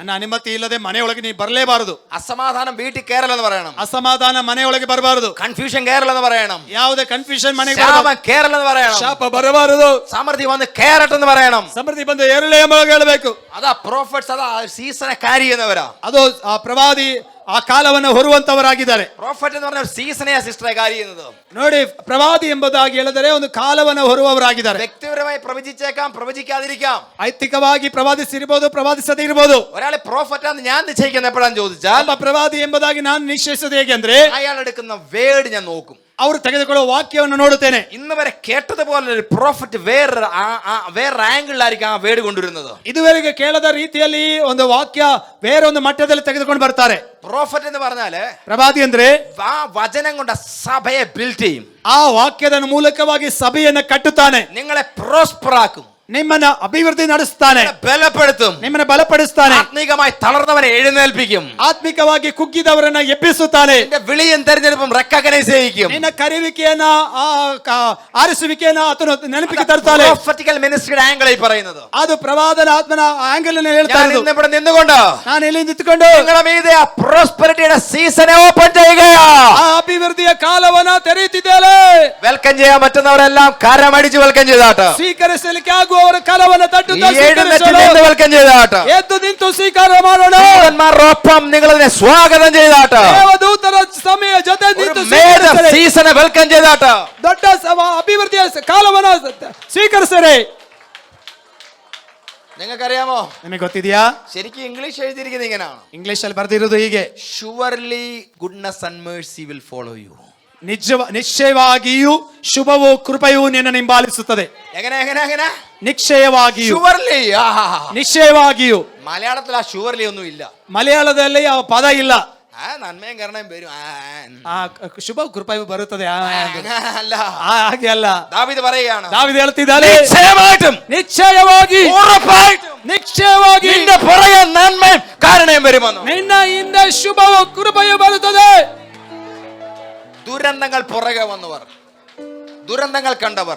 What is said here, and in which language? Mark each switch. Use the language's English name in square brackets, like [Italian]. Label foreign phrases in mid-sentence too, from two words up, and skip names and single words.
[Kannada] ನನ್ನ ಅನುಮತಿ ಇಲ್ಲದೆ ಮನೆಯೊಳಗೆ ನೀ ಬರಲೇಬಾರದು. [Malayalam] അസമാധാനം വീട്ടിൽ കയറലെന്ന് പറയണം. [Kannada] ಅಸಮಾಧಾನ ಮನೆಯೊಳಗೆ ಬರಬಾರದು. [Malayalam] കൺഫ്യൂഷൻ കയറലെന്ന് പറയണം. [Kannada] ಯಾವುದೇ ಕನ್ಫ್ಯೂಷನ್ ಮನೆಗೆ [Malayalam] ശാപം കയറലെന്ന് പറയണം. [Kannada] ಶಾಪ ಬರಬಾರದು. [Malayalam] സമൃദ്ധി വന്ന് കയറട്ടെന്ന് പറയണം. [Kannada] ಸಮೃದ್ಧಿ ಬಂದು ಏರಲೇ ಎಂಬುದಾಗಿ ಹೇಳಬೇಕು. [Malayalam] അതാ പ്രോഫറ്റ്സ്, അതാ [English] season carry [Malayalam] ചെയ്യുന്നവരാ. [Kannada] ಅದು ಆ ಪ್ರವಾದಿ ಆ ಕಾಲವನ್ನು ಹೊರುವಂತವರಾಗಿದ್ದಾರೆ. [Malayalam] പ്രോഫറ്റ് എന്ന് പറഞ്ഞ [English] season sister carry [Malayalam] ചെയ്യുന്നത്. [Kannada] ನೋಡಿ, ಪ್ರವಾದಿ ಎಂಬುದಾಗಿ ಹೇಳಿದರೆ ಒಂದು ಕಾಲವನ್ನು ಹೊರುವವರಾಗಿದ್ದಾರೆ. [Malayalam] വ്യക്തിപരമായി പ്രവചിച്ചേക്കാം, പ്രവചിക്കാതിരിക്കാം. [Kannada] ಐತಿಕವಾಗಿ ಪ್ರವಾದಿಸಿರಬಹುದು, ಪ್ರವಾದಿಸದೇ ಇರಬಹುದು. [Malayalam] ഒരാളെ പ്രോഫറ്റാന്ന് ഞാൻ നിശ്ചയിക്കുന്നത് എപ്പോഴാന്ന് ചോദിച്ചാൽ, [Kannada] ಒಬ್ಬ ಪ್ರವಾದಿ ಎಂಬುದಾಗಿ ನಾನು ನಿಶ್ಚಯಿಸೋದು ಹೇಗೆ ಅಂದ್ರೆ, [Malayalam] അയാൾ എടുക്കുന്ന വേർഡ് ഞാൻ നോക്കും. [Kannada] ಅವರು ತೆಗೆದುಕೊಳ್ಳುವ ವಾಕ್ಯವನ್ನು ನೋಡುತ್ತೇನೆ. [Malayalam] ഇന്ന് വരെ കേട്ടതുപോലെ ഒരു പ്രോഫറ്റ് വേറെ ആംഗിളിലായിരിക്കും ആ വേർഡ് കൊണ്ടുവരുന്നത്. [Kannada] ಇದುವರೆಗೆ ಕೇಳದ ರೀತಿಯಲ್ಲಿ ಒಂದು ವಾಕ್ಯ ಬೇರೆ ಒಂದು ಮಟ್ಟದಲ್ಲಿ ತೆಗೆದುಕೊಂಡು ಬರ್ತಾರೆ. [Malayalam] പ്രോഫറ്റ് എന്ന് പറഞ്ഞാല് [Kannada] ಪ್ರವಾದಿ ಅಂದ್ರೆ [Malayalam] ആ വചനം കൊണ്ട് സഭയെ ബിൽഡ് ചെയ്യും. [Kannada] ಆ ವಾಕ್ಯದ ಮೂಲಕವಾಗಿ ಸಭೆಯನ್ನು ಕಟ್ಟುತ್ತಾನೆ. [Malayalam] നിങ്ങളെ പ്രോസ്പർ ആക്കും, [Kannada] ನಿಮ್ಮನ್ನ ಅಭಿವೃದ್ಧಿ ನಡೆಸುತ್ತಾನೆ, [Malayalam] ബലപ്പെടുത്തും, [Kannada] ನಿಮ್ಮನ್ನ ಬಲಪಡಿಸುತ್ತಾನೆ, [Malayalam] ആത്മീകമായി തളർന്നവനെ എഴുന്നേൽപ്പിക്കും, [Kannada] ಆತ್ಮಿಕವಾಗಿ ಕುಗ್ಗಿದವರನ್ನ ಎಬ್ಬಿಸುತ್ತಾನೆ, [Malayalam] നിന്റെ വിളിയും തെരഞ്ഞെടുപ്പും റെക്കഗ്നൈസ് ചെയ്യിക്കും. [Kannada] ನಿನ್ನ ಕರೆಯುವಿಕೆಯನ್ನ ಆರಿಸುವಿಕೆಯನ್ನ ಆತನು ನೆನಪಿಗೆ ತರುತ್ತಾನೆ. [English] prophetical ministry angle [Malayalam] ഈ പറയുന്നത്. [Kannada] ಅದು ಪ್ರವಾದನ ಆತ್ಮನ ಆಂಗಲ್ [Malayalam] ഞാൻ [Kannada] ಹೇಳ್ತಾರೆ. [Malayalam] ഇന്ന് ഇവിടെ നിന്നുകൊണ്ട് [Kannada] ನಾನು ಇಲ್ಲಿ ನಿಂತುಕೊಂಡು [Malayalam] നിങ്ങളുടെ മീതെ ആ [English] prosperity season open [Malayalam] ചെയ്യുകയാ. [Kannada] ಆ ಅಭಿವೃದ್ಧಿಯ ಕಾಲವನ್ನ ತೆರೆಯುತ್ತಿದ್ದೇನೆ. [Malayalam] വെൽക്കം ചെയ്യാൻ പറ്റുന്നവരെല്ലാം കരമടിച്ച് വെൽക്കം ചെയ്താട്ട്. [Kannada] ಸ್ವೀಕರಿಸಲಿಕ್ಕೆ ಆಗುವವರ ಕಾಲವನ್ನು ತಟ್ಟುತ್ತಾ [Malayalam] എഴുന്നേറ്റ് വെൽക്കം ചെയ്താട്ട്. [Kannada] ಎದ್ದು ನಿಂತು ಸ್ವೀಕಾರ ಮಾಡೋಣ. [Malayalam] ദൂതന്മാരോടൊപ്പം നിങ്ങൾ അതിനെ സ്വാഗതം ചെയ്താട്ട്. [Kannada] ದೇವದೂತರ ಸಮಯ ಜೊತೆ ನಿಂತು [English] major season welcome [Malayalam] ചെയ്താട്ട്. [Kannada] ದೊಡ್ಡ ಅಭಿವೃದ್ಧಿಯ ಕಾಲವನ್ನು ಸ್ವೀಕರಿಸರೆ. [Malayalam] നിങ്ങൾക്കറിയാമോ, [Kannada] ನಿಮಗೆ ಗೊತ್ತಿದೆಯಾ? [Malayalam] ശരിക്കും ഇംഗ്ലീഷ് എഴുതിയിരിക്കുന്നത് ഇങ്ങനെയാണ്: [Kannada] ಇಂಗ್ಲಿಷ್ ಅಲ್ಲಿ ಬರೆದಿರೋದು ಹೀಗೆ, [English] surely goodness and mercy will follow you. [Kannada] ನಿಶ್ಚಯವಾಗಿಯೂ ಶುಭವೂ ಕೃಪೆಯೂ ನಿನ್ನನ್ನು ಹಿಂಬಾಲಿಸುತ್ತದೆ. [Malayalam] എങ്ങനെ എങ്ങനെ എങ്ങനെ? [Kannada] ನಿಶ್ಚಯವಾಗಿಯೂ, [Malayalam] ഷുവർലി. [Kannada] ನಿಶ್ಚಯವಾಗಿಯೂ. [Malayalam] മലയാളത്തിൽ ആ ഷുവർലി ഒന്നും ഇല്ല. [Kannada] ಮಲಯಾಳದಲ್ಲಿ ಆ ಪದ ಇಲ್ಲ. [Malayalam] നന്മയും കരുണയും വരും. [Kannada] ಆ ಶುಭ ಕೃಪೆಯೂ ಬರುತ್ತದೆ [Malayalam] അല്ല, [Kannada] ಹಾಗೆ ಅಲ್ಲ. [Malayalam] ദാവീദ് പറയുകയാണ്, [Kannada] ದಾವೀದ ಹೇಳ್ತಿದ್ದಾನೆ, [Malayalam] നിശ്ചയമായിട്ടും [Kannada] ನಿಶ್ಚಯವಾಗಿ [Malayalam] ഉറപ്പായിട്ടും [Kannada] ನಿಶ್ಚಯವಾಗಿ [Malayalam] നിന്റെ പുറകെ നന്മയും കാരണയും വരുമെന്ന്. [Kannada] ನಿನ್ನ ಹಿಂದೆ ಶುಭವೂ ಕೃಪೆಯೂ ಬರುತ್ತದೆ. [Malayalam] ദുരന്തങ്ങൾ പുറകെ വന്നവർ, ദുരന്തങ്ങൾ കണ്ടവർ,